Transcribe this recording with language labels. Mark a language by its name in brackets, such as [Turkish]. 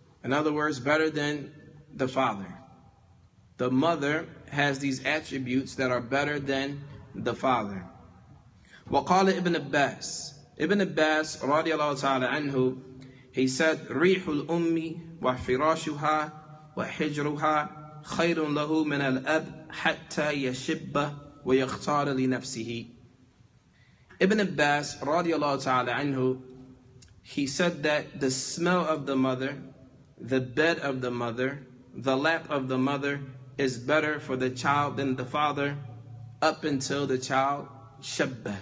[English] In other words, better than the father. The mother has these attributes that are better than the father. [Arabic] وقال ابن Abbas. [English] Ibn Abbas radiallahu ta'ala anhu, he said, [Arabic] رِيحُ الْأُمِّ وَفِرَاشُهَا وَحِجْرُهَا خَيْرٌ لَهُ مِنَ الْأَبْ حَتَّى يَشِبَّ وَيَخْتَارَ لِنَفْسِهِ. [English] Ibn Abbas radiallahu ta'ala anhu, he said that the smell of the mother, the bed of the mother, the lap of the mother is better for the child than the father up until the child shabba.